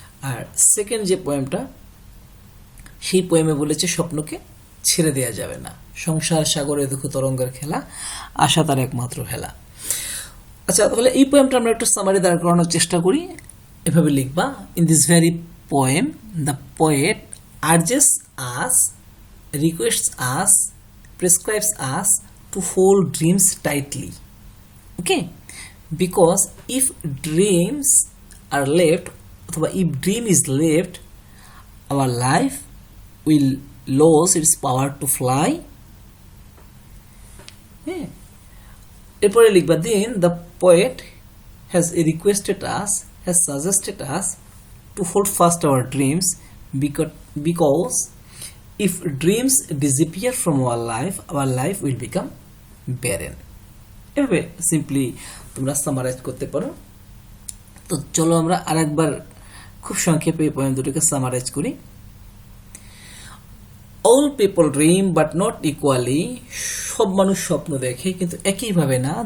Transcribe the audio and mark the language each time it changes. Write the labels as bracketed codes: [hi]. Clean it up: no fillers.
[bn] আর second যে পোয়েমটা, সেই পোয়েমে বলেছে স্বপ্নকে ছেড়ে দেওয়া যাবে না, সংসার সাগরে দুঃখ তরঙ্গের খেলা, আশা তার একমাত্র হেলা। আচ্ছা, তাহলে এই পোয়েমটা আমরা একটু সামারি দাঁড় করানোর চেষ্টা করি। এভাবে লিখবা, [en] In this very poem the poet urges us, requests us, prescribes us to hold dreams tightly. Okay, because if dreams are left, অথবা if dream is left, our life will lose its power to fly. [bn] হ্যাঁ, এরপরে লিখবা, [en] then the poet has requested us, has suggested us to hold fast our dreams, because if dreams disappear from our life will become barren. [bn] এভাবে simply তোমরা summarise করতে পারো। তো চলো আমরা আরেকবার খুব সংক্ষেপে এই পয়েম দুটোকে সামারাইজ করি। [en] all people dream but not equally, [bn] সব মানুষ স্বপ্ন দেখে কিন্তু একইভাবে না।